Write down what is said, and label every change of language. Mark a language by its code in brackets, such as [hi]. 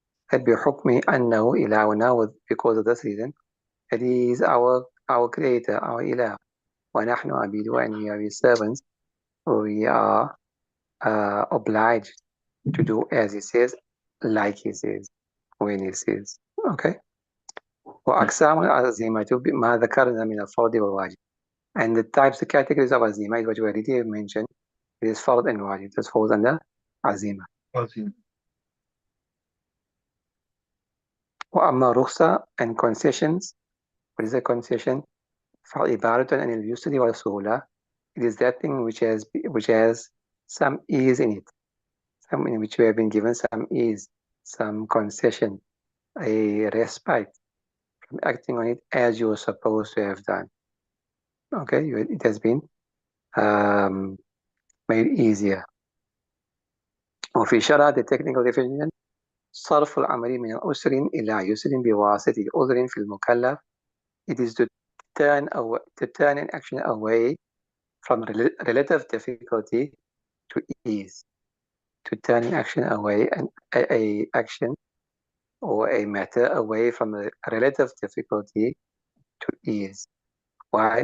[en] That [ar] بحكم أنه إلهنا, [en] because of this reason, that he is our creator, our ilah. [ar] وَنَحْنُ عَبِيدُهُ, [en] and we are his servants. We are obliged to do as he says, like he says, when he says. Okay? [ar] وأقسام العزيمة ما ذكرنا من الفرض والواجب. [en] And the types, the categories of azima is what we already mentioned. It is fard and wajib. This falls under azima. [ar] وأما رخصة [en] and concessions. What is a concession? [ar] فعبارة عن اليسر والسهولة. [en] It is that thing which has some ease in it, some in which we have been given some ease, some concession, a respite from acting on it as you were supposed to have done. Okay, it has been made easier. [ar] وفي شرع, [en] the technical definition, [ar] صرف العمل من عسر إلى يسر بواسطة عذر في المكلف. [en] It is to turn an action away from relative difficulty to ease. To turn an action away, and a action or a matter away from a relative difficulty to ease. Why?